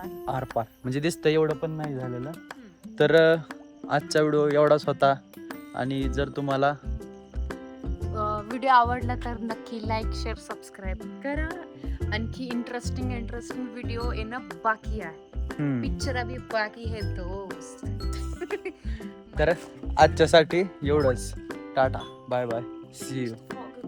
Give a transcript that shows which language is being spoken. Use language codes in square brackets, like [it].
[mr] आरपार म्हणजे दिसतं एवढं पण नाही झालेलं. तर आजचा व्हिडिओ एवढाच होता. आणि जर तुम्हाला व्हिडिओ आवडला तर नक्की लाईक शेअर सबस्क्राईब करा. आणखी इंटरेस्टिंग व्हिडिओ येणं बाकी आहे. [hi] पिक्चर अभी बाकी है दोस्त. [mr] तर आजच्यासाठी एवढंच. Tata bye bye C you.